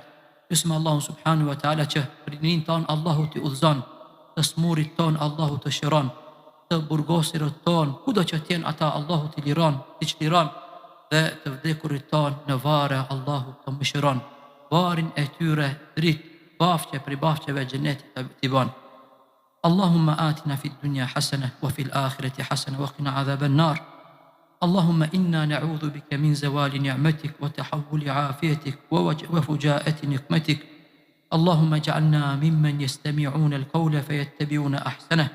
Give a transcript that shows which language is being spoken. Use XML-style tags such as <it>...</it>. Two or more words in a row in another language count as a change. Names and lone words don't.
<sq>Lutim Allahun</sq> <ar>سبحانه وتعالى</ar> <sq>që rinin ton Allahu t'i udhëzon, të smurit ton Allahu të shëron, të burgosirët ton kudo që t'jen ata Allahu t'i liron, t'i çliron, dhe të vdekurit ton në varre Allahu të mëshiron, varin e tyre dritë, bafqe për bafqeve xhenetit t'i ban.</sq> <ar>اللهم آتنا في الدنيا حسنة وفي الآخرة حسنة وقنا عذاب النار. اللهم إنا نعوذ بك من زوال نعمتك وتحول عافيتك وفجاءة نقمتك. اللهم اجعلنا ممن يستمعون القول فيتبعون أحسنه.</ar>